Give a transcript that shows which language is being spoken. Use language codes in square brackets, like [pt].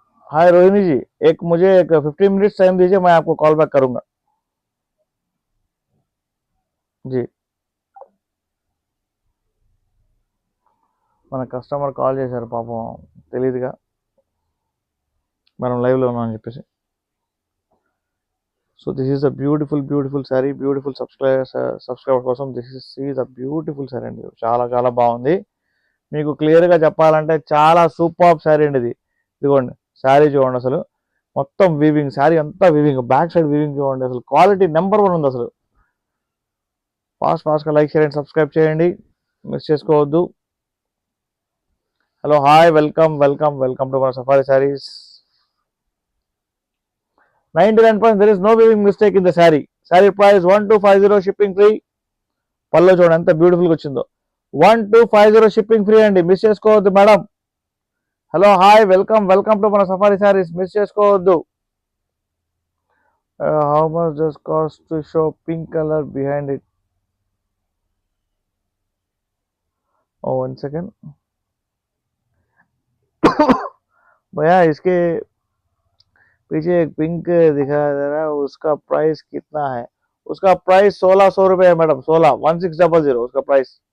[hi] हाय रोहिणी जी, मुझे एक 15 minutes time दीजिए, मैं आपको कॉल बैक करूंगा जी. [te] మన కస్టమర్ కాల్ చేశారు పాపం, తెలియదుగా మనం లైవ్లో ఉన్నామని చెప్పేసి. [en] so this is a beautiful sari, [te] beautiful subscriber కోసం [en] this is a beautiful sari [te] అండి. చాలా బాగుంది. మీకు క్లియర్గా చెప్పాలంటే చాలా సూపర్ శారీ అండి ఇది. ఇదిగోండి శారీ చూడండి, అసలు మొత్తం వీవింగ్, శారీ అంతా వీవింగ్, బ్యాక్ సైడ్ వీవింగ్ చూడండి, అసలు క్వాలిటీ నెంబర్ 1 ఉంది. అసలు ఫాస్ట్గా లైక్ చేయండి, సబ్స్క్రైబ్ చేయండి, మిస్ చేసుకోవద్దు. [en] hello hi, welcome to [te] మన safari saris. [en] 99% there is no weaving mistake in the saree. Saree price 1250, [te] shipping free. పల్లో చూడండి ఎంత బ్యూటిఫుల్గా వచ్చిందో. 1250 షిప్పింగ్ ఫ్రీ అండి, మిస్ చేసుకోవద్దు madam. [en] hello hi, welcome to [te] మన సఫారీ శారీస్, మిస్ చేసుకోవద్దు. [en] How much does cost to show pink colour behind it? [hi] Oh 1 second भैया, इसके पीछे एक पिंक दिखाई दे रहा है, उसका प्राइस कितना है? उसका प्राइस 1600 रुपये है मैडम, 16 उसका प्राइस.